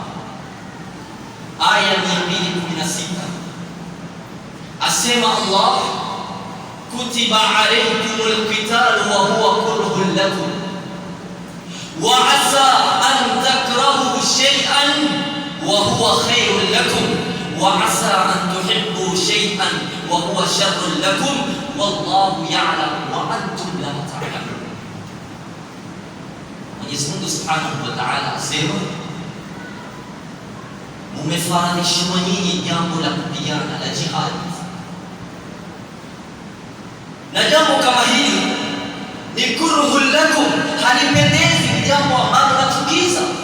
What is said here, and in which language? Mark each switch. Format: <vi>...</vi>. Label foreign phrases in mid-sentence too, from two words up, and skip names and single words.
<sw>aya 216 asema Allah,</sw> <ar>كتب عليكم القتال وهو كره لكم وعسى أن تكرهوا شيئا وهو خير لكم وعسى أن تحبوا شيئا وهو شر لكم والله يعلم وأنتم لا تعلمون.</ar> <sw>Mwenyezi Mungu</sw> <ar>سبحانه وتعالى</ar> <sw>asema, mumefaradhishwa nyinyi jambo la kupigana la jihad, na jambo kama hili ni</sw> <ar>كره لكم,</ar> <sw>halipendezi, jambo ambalo latukiza.</sw>